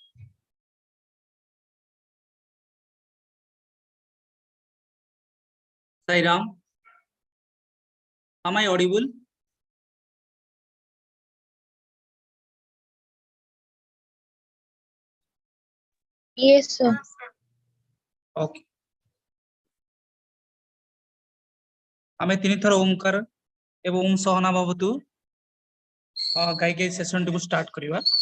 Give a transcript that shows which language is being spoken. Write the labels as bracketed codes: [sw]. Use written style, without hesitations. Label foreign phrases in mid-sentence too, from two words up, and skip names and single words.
[en] Sai Ram. Am I audible? Yes, sir. [or] Okay. ଆମେ ତିନ ଥର ଓମକାର ଏବଂ [sa] ओम सहना भवतु [or] ଗାଇ ଗାଇ ସେସନ ଟି ଷ୍ଟାର୍ଟ କରିବା।